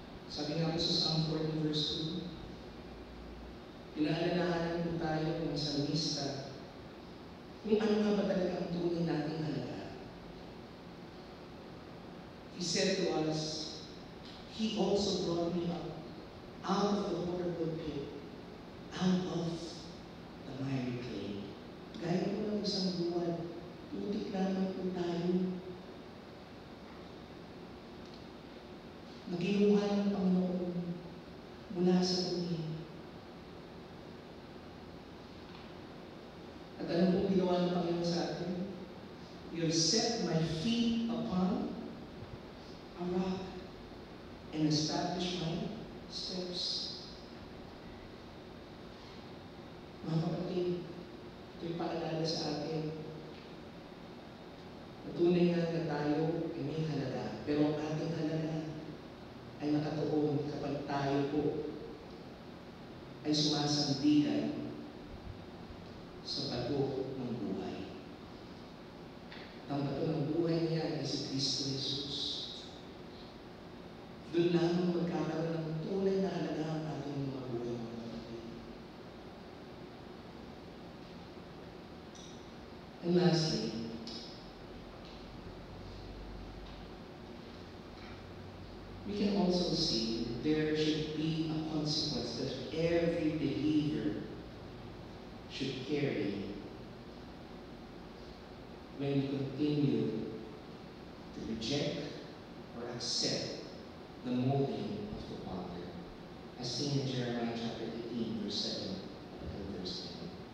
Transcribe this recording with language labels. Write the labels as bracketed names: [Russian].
[Filipino] Sabi nga po sa Psalm 40 verse 2, pinaalalahanan po tayo ng salmista kung ano nga ba talaga ang tunay nating halaga. [English] He said to us, He also brought me up out of the horrible pit, out of the miry clay. [Filipino] Gaya po ng isang buwan, putik lamang po tayo. Naginuha ng Panginoon mula sa bumi. At ano pong ginawa ng Panginoon sa atin? [English] You have set my feet upon a rock and establish my steps. [Filipino] Mga kapatid, ito'y paalala sa atin. Tunay nga na tayo ay may halaga, pero ang ating halaga ay nakatuon kapag tayo po ay sumasandigan sa bato ng buhay. Ang bato ng buhay niya ay si Kristo Jesus. Doon lamang magkakaroon ng tunay na halaga ang ating mga buhay, mga kapatid. [English] And lastly, we can also see there should be a consequence that every believer should carry when we continue to reject or accept the molding of the potter, as seen in Jeremiah chapter 18, verse 7 and verse 10.